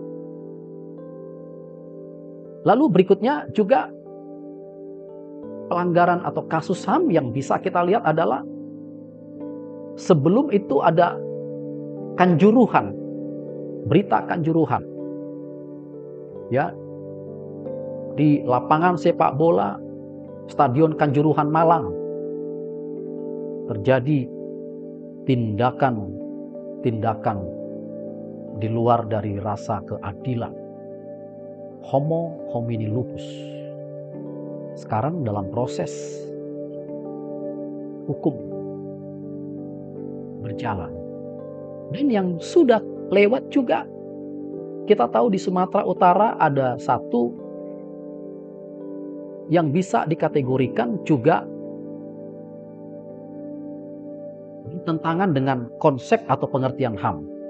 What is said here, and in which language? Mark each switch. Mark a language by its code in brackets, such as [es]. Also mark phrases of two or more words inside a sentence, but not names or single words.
[id] Lalu berikutnya juga pelanggaran atau kasus HAM yang bisa kita lihat adalah sebelum itu ada Kanjuruhan, berita Kanjuruhan, ya, di lapangan sepak bola Stadion Kanjuruhan Malang terjadi tindakan di luar dari rasa keadilan, [la] homo homini lupus. [id] Sekarang dalam proses hukum berjalan. Dan yang sudah lewat juga, kita tahu di Sumatera Utara ada satu yang bisa dikategorikan juga bertentangan dengan konsep atau pengertian HAM.